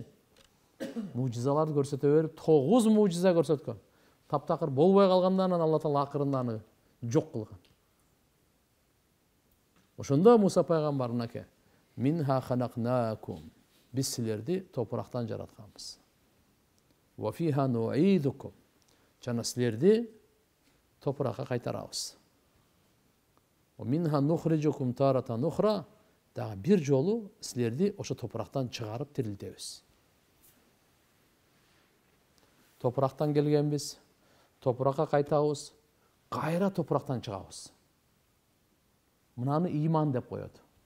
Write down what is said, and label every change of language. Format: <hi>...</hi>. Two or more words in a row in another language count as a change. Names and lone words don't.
<ky>Мужизаларды көрсөтө берип, 9 мужиза көрсөткөн. Таптакыр болбой калгандан Алла Таала акырында аны жок кылган. Ошондо Муса пайгамбар мынакей:</ky> <ar>"منها خلقناكم."</ar> <ky>Биз силерди топурактан жаратканбыз.</ky> <ar>"وفيها نعيدكم."</ar> <ky>Жана силерди топуракка кайтарабыз.</ky> <ar>"ومنها نخرجكم تارة أخرى."</ar> <ky>Дагы бир жолу силерди ошо топурактан чыгарып тирилтебиз. Топурактан келгенбиз, топуракка кайтабыз, кайра топурактан чыгабыз. Мынаны иман деп коет.</ky>